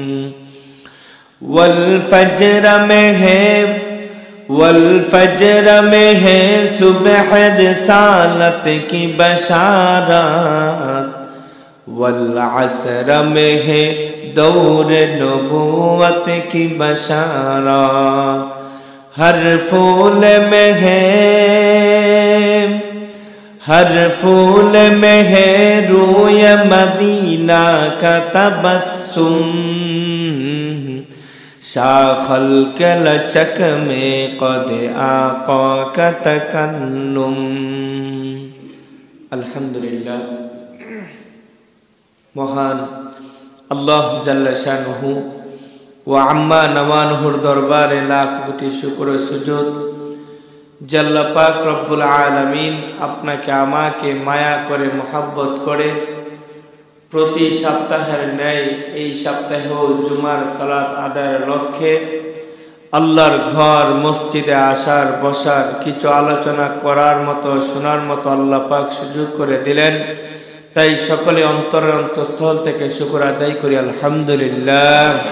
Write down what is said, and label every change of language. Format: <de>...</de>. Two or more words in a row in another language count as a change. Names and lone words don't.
<ur>والفجر میں ہے صبح رسالت کی بشارت والعصر میں ہے دور نبوت کی بشارت ہر پھول میں ہے روی مدینہ کا تبسم شاخل کے لچک میں قد آقا کا تکلم</ur> <bn>الحمدللہ মহান আল্লাহ</bn> <ar>جل شانه و عم نواله</ar> <bn>দরবারে লাখ কোটি শুকর ও সুজুদ যে আল্লাহ পাক</bn> <ar>رب العالمين</ar> <bn>আপনাকে আমাকে মায়া করে মোহাব্বত করে প্রতি সপ্তাহের ন্যায় এই সপ্তাহেও জুমার সালাত আদায়ের লক্ষ্যে আল্লাহর ঘর মসজিদে আসার বসার কিছু আলোচনা করার মতো শোনার মতো আল্লাহ পাক সুযোগ করে দিলেন তাই সকলে অন্তরের অন্তঃস্থল থেকে শুকর আদায় করি আলহামদুলিল্লাহ</bn>